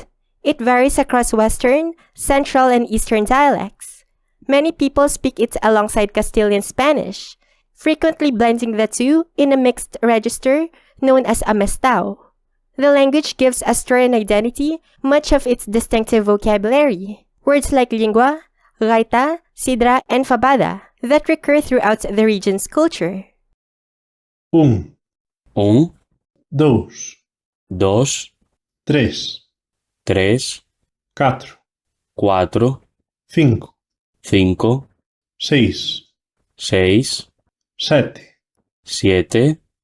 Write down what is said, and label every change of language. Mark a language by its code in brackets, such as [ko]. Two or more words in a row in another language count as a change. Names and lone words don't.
[en] It varies across Western, Central, and Eastern dialects. Many people speak it alongside Castilian Spanish, frequently blending the two in a mixed register known as Amestao. The language gives Asturian identity much of its distinctive vocabulary, words like lingua, gaita, sidra, and fabada that recur throughout the region's culture. [es] Un, dos, tres, cuatro, cinco, seis, siete,